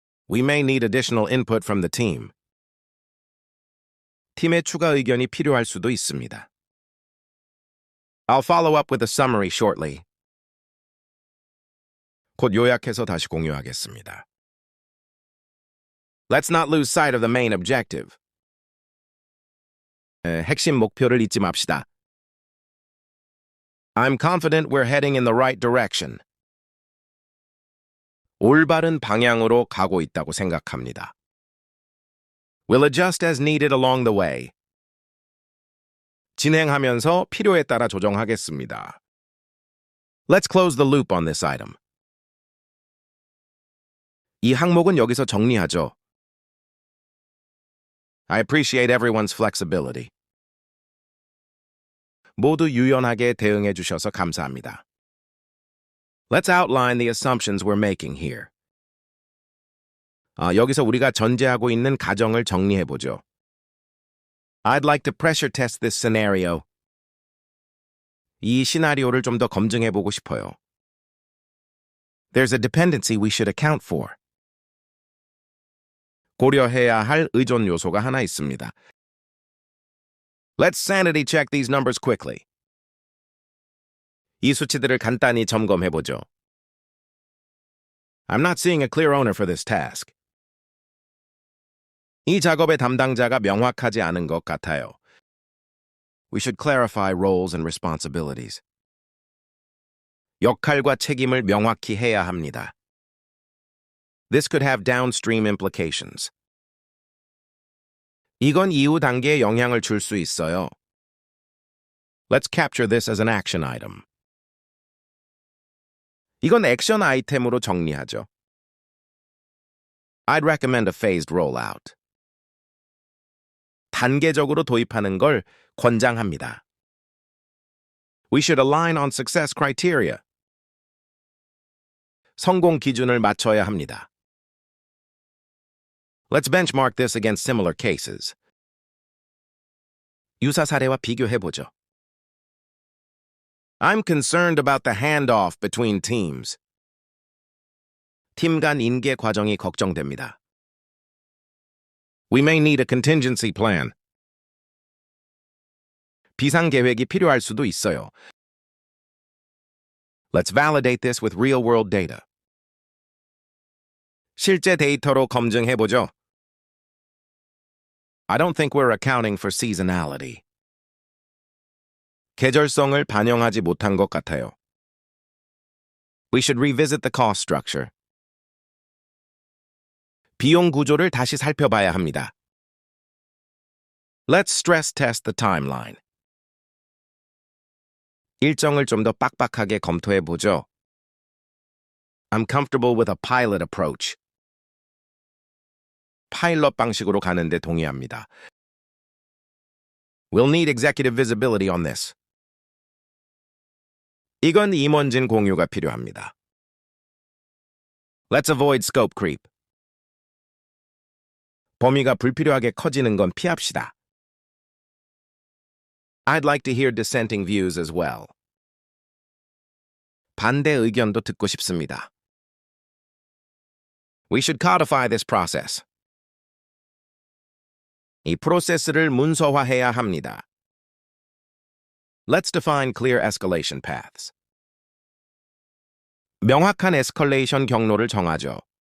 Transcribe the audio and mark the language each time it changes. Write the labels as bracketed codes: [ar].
[en] We may need additional input from the team. [ko] 팀의 추가 의견이 필요할 수도 있습니다. [en] I'll follow up with a summary shortly. [ko] 곧 요약해서 다시 공유하겠습니다. [en] Let's not lose sight of the main objective. [ko] 핵심 목표를 잊지 맙시다. [en] I'm confident we're heading in the right direction. [ko] 올바른 방향으로 가고 있다고 생각합니다. [en] We'll adjust as needed along the way. [ko] 진행하면서 필요에 따라 조정하겠습니다. [en] Let's close the loop on this item. [ko] 이 항목은 여기서 정리하죠. [en] I appreciate everyone's flexibility. [ko] 모두 유연하게 대응해 주셔서 감사합니다. [en] Let's outline the assumptions we're making here. [ko] 여기서 우리가 전제하고 있는 가정을 정리해 보죠. [en] I'd like to pressure test this scenario. [ko] 이 시나리오를 좀 더 검증해 보고 싶어요. [en] There's a dependency we should account for. [ko] 고려해야 할 의존 요소가 하나 있습니다. [en] Let's sanity check these numbers quickly. [ko] 이 수치들을 간단히 점검해 보죠. [en] I'm not seeing a clear owner for this task. [ko] 이 작업의 담당자가 명확하지 않은 것 같아요. [en] We should clarify roles and responsibilities. [ko] 역할과 책임을 명확히 해야 합니다. [en] This could have downstream implications. [ko] 이건 이후 단계에 영향을 줄 수 있어요. [en] Let's capture this as an action item. [ko] 이건 액션 아이템으로 정리하죠. [en] I'd recommend a phased rollout. [ko] 단계적으로 도입하는 걸 권장합니다. [en] We should align on success criteria. [ko] 성공 기준을 맞춰야 합니다. [en] Let's benchmark this against similar cases. [ko] 유사 사례와 비교해보죠. [en] I'm concerned about the handoff between teams. [ko] 팀 간 인계 과정이 걱정됩니다. [en] We may need a contingency plan. [ko] 비상 계획이 필요할 수도 있어요. [en] Let's validate this with real-world data. [ko] 실제 데이터로 검증해보죠. [en] I don't think we're accounting for seasonality. [ko] 계절성을 반영하지 못한 것 같아요. [en] We should revisit the cost structure. [ko] 비용 구조를 다시 살펴봐야 합니다. [en] Let's stress test the timeline. [ko] 일정을 좀 더 빡빡하게 검토해보죠. [en] I'm comfortable with a pilot approach. [ko] 파일럿 방식으로 가는데 동의합니다. [en] We'll need executive visibility on this. [ko] 이건 임원진 공유가 필요합니다. [en] Let's avoid scope creep. [ko] 범위가 불필요하게 커지는 건 피합시다. [en] I'd like to hear dissenting views as well. [ko] 반대 의견도 듣고 싶습니다. [en] We should codify this process. [ko] 이 프로세스를 문서화해야 합니다. [en] Let's define clear escalation paths. [ko] 명확한 에스컬레이션 경로를 정하죠.